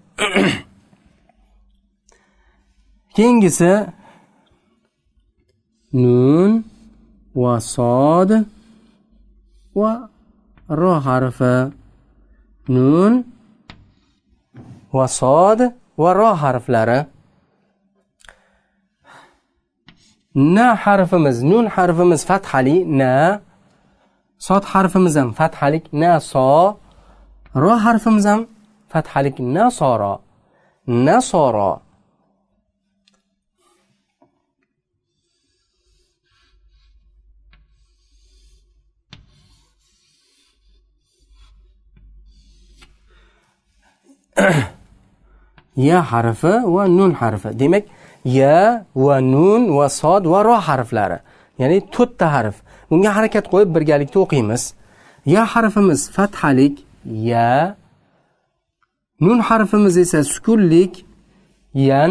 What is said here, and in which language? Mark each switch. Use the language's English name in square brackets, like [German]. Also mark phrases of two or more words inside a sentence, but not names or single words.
[Uzbek] Keyingisi nun va sod va ro harfi. Nun va sod va ro harflari. Na harfimiz, nun harfimiz fathali na, sod harfimiz ham fathalik na so, ro harfimiz ham fathalik na soro, na soro. Ya harfi va nun harfi. Demak, ya va nun va sod va ro harflari. Ya'ni 4 ta harf. Bunga harakat qo'yib birgalikda o'qiymiz. Ya harfimiz fathalik ya. Nun harfimiz esa sukunlik yan.